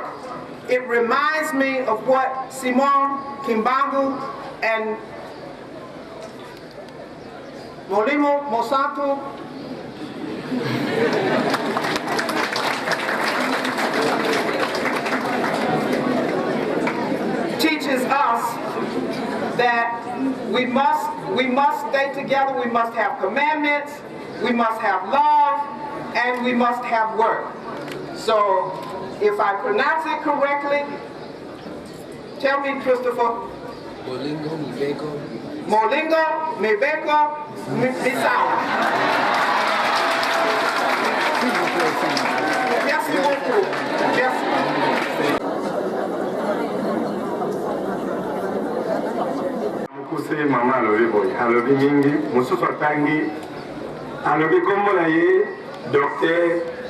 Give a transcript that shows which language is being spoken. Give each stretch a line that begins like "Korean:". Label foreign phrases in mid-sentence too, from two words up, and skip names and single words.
English: It reminds me of what Simon Kimbangu and Molimo Mosanto teaches us, that we must stay together, we must have commandments, we must have love, and we must have work. So, if I pronounce it correctly, tell me, Christopher.
Lingala: Molingo, Mibeko. Molingo, Mibeko, Misawa.
French: Merci beaucoup. Merci.
Lingala: Mukuse mama alobi boy, alobi mingi, mususu atangi, alobi kombo na ye, Dr.